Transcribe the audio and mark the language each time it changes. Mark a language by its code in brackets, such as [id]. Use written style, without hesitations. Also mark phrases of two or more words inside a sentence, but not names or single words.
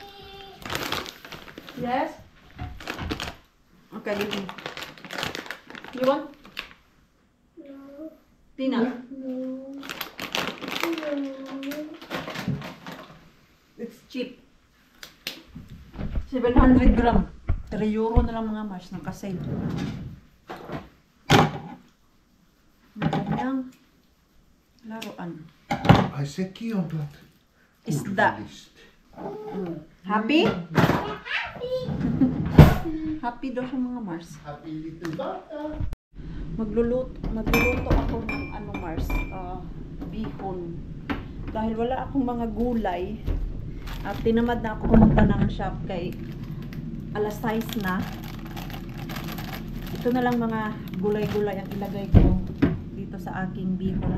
[en] Yes? Okay, give me. You want? No. Peanut? No. It's cheap. 700 gram. [tl] €3 na lang mga Mars, nakasave. Magandang laruan. [fi] Ai sekin on tuolta. [tl] Isda. [fi] Urheilista. [tl] Happy? Happy daw sa mga Mars. [en] Happy little daughter. [tl] Magluluto ako ng Mars, bihon. Dahil wala akong mga gulay at tinamad na ako pumunta ng shop kay alas 6 na. Ito na lang mga gulay-gulay ang ilagay ko dito sa aking bihon.